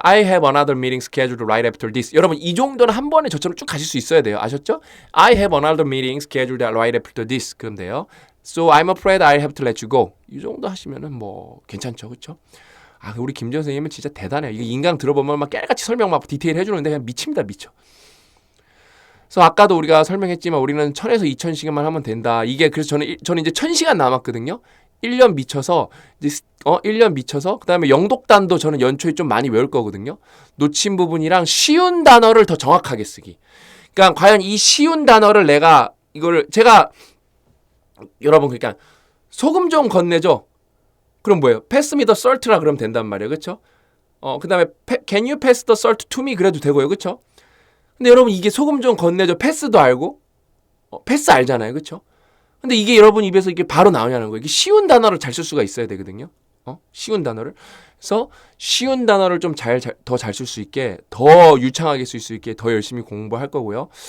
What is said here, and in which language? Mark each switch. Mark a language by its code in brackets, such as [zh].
[en] I have another meeting scheduled right after this. [ko] 여러분 이 정도는 한 번에 저처럼 쭉 가실 수 있어야 돼요. 아셨죠? [en] I have another meeting scheduled right after this. [ko] 그럼 돼요. [en] So I'm afraid I'll have to let you go. [ko] 이 정도 하시면은 뭐 괜찮죠. 그렇죠? 우리 김지현 선생님은 진짜 대단해요. 이거 인강 들어보면 막 깨알같이 설명 막 디테일 해주는데 그냥 미칩니다. 미쳐. 그래서 아까도 우리가 설명했지만 우리는 1000에서 2000시간만 하면 된다. 이게 그래서 저는 이제 1000시간 남았거든요. 1년 미쳐서 이제 1년 미쳐서 그다음에 영독단도 저는 연초에 좀 많이 외울 거거든요. 놓친 부분이랑 쉬운 단어를 더 정확하게 쓰기. 그러니까 과연 이 쉬운 단어를 제가 여러분 그러니까 소금 좀 건네줘. 그럼 뭐예요? [en] Pass me the salt라 [ko] 그러면 된단 말이에요. 그렇죠? 그다음에 [en] Can you pass the salt to me [ko] 그래도 되고요. 그렇죠? 근데 여러분 이게 소금 좀 건네줘. 패스도 알고 패스 알잖아요. 그렇죠? 근데 이게 여러분 입에서 이게 바로 나오냐는 거예요. 이게 쉬운 단어를 잘 쓸 수가 있어야 되거든요. 쉬운 단어를. 그래서 쉬운 단어를 좀 더 잘 쓸 수 있게, 더 유창하게 쓸 수 있게 더 열심히 공부할 거고요.